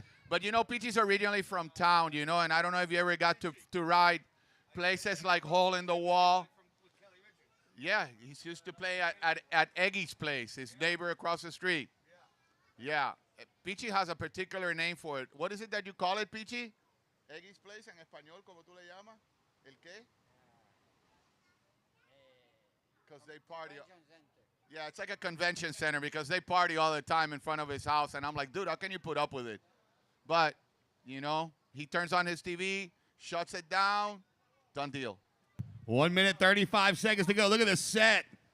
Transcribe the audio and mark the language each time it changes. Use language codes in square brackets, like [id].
[en] But, you know, Peachy's originally from town, you know, and I don't know if you ever got to ride places like Hole in the Wall. Yeah, he used to play at Eggy's place, his neighbor across the street. Yeah. Peachy has a particular name for it. What is it that you call it, Peachy? [es] Eggy's place en español, ¿cómo tú le llamas? ¿El qué? [en] Because they party. Yeah, it's like a convention center because they party all the time in front of his house. And I'm like, dude, how can you put up with it? But, you know, he turns on his TV, shuts it down, done deal. 1 minute, 35 seconds to go. Look at this set.